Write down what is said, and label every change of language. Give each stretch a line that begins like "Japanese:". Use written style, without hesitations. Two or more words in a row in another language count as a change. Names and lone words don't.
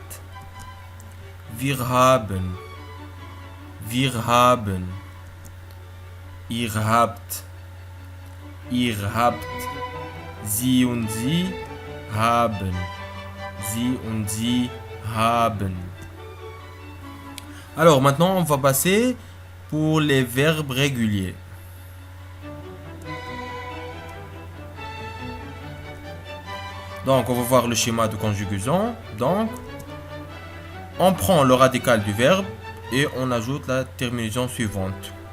German: Wir haben. Wir haben. Ihr habt. Ihr habt. Sie und sie haben. Sie und sie haben.
French: Alors maintenant on va passer pour les verbes réguliers. Donc on va voir le schéma de conjugaison. Donc on prend le radical du verbe et on ajoute la terminaison suivante.